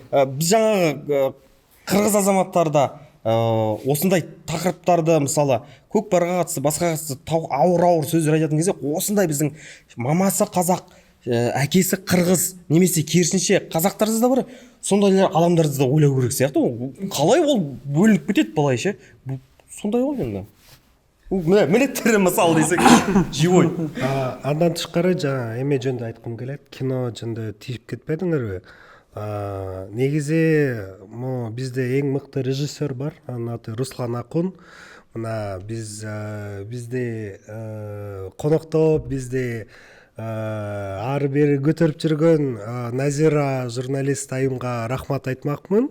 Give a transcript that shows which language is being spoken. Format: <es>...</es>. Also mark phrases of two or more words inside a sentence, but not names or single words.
<kk>Біз жаңағы қырғыз азаматтарда осындай тақырыптарды, мысалы, көкпарға қатысты, басқа қатысты ауыр сөздер айтатын кезде, осындай біздің мамасы қазақ, әкесі қырғыз, немесе керісінше қазақтарымыз да бар, сондайлар адамдарды да ойлау керек сияқты. Қалай ол бөлініп кетеді былай ше? Сондай ғой енді. милеттер мисалы десек живой.</kk> <ky>Андан тышкары жаңа эме жөнүндө айткым келет. Кино жөнүндө тийип кетпедиңерби? Негизи бизде эң мыкты режиссер бар. Анын аты Руслан Акун. Мына бизди коноктоп, бизди ары бери көтөрүп жүргөн Назира журналист айымга рахмат айтмакмын.</ky>